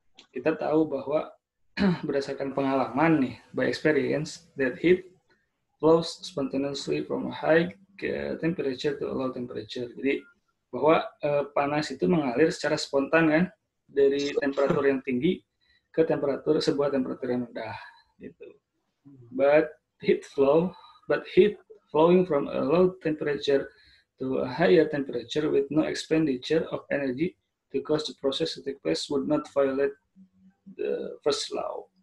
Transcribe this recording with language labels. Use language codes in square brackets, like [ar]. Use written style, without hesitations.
[id] Kita tahu bahwa berdasarkan pengalaman nih, [en] by experience, that heat flows spontaneously from a high temperature to a low temperature. [id] Jadi bahwa panas itu mengalir secara spontan kan, dari temperatur yang tinggi ke sebuah temperatur yang rendah, gitu. [en] But heat flowing from a low temperature to a higher temperature with no expenditure of energy to cause the process to take place would not violate the first law.